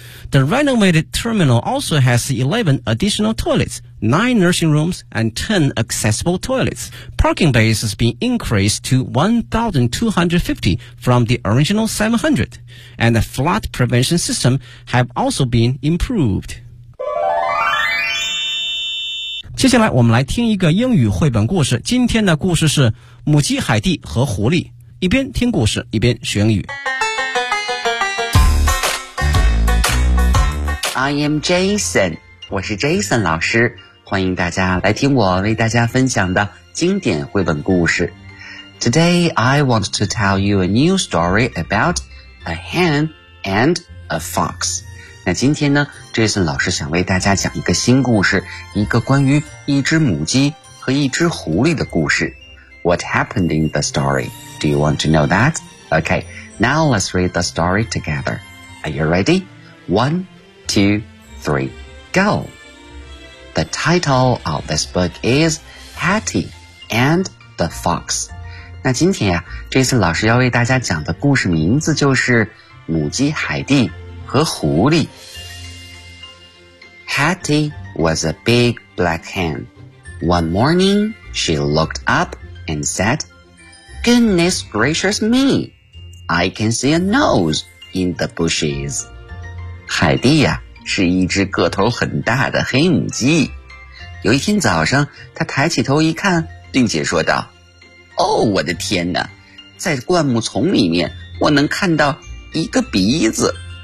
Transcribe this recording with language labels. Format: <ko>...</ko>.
<en>The renovated terminal also has 11 additional toilets. 9 nursing rooms and 10 accessible toilets. Parking base has been increased to 1,250 from the original 700, and the flood prevention system have also been improved.</en> <zh>接下来我们来听一个英语绘本故事。今天的故事是母鸡海蒂和狐狸。一边听故事，一边学英语。</zh> <en>I am Jason,</en> <zh>我是 Jason 老师。欢迎大家来听我为大家分享的经典绘本故事。</zh> <en>Today, I want to tell you a new story about a hen and a fox.</en> <zh>那今天呢 ,Jason 老师想为大家讲一个新故事,一个关于一只母鸡和一只狐狸的故事。</zh> <en>What happened in the story? Do you want to know that? Okay, now let's read the story together. Are you ready? One, two, three, go! The title of this book is Hattie and the Fox.</en> <zh>那今天呀、啊、Jason 老师要为大家讲的故事名字就是母鸡海蒂和狐狸。</zh> <en>Hattie was a big black hen. One morning, she looked up and said, Goodness gracious me, I can see a nose in the bushes.</en> <zh>海蒂呀、啊是一只个头很大的黑母鸡。有一天早上，他抬起头一看，并且说道：哦，我的天哪，在灌木丛里面，我能看到一个鼻子。</zh>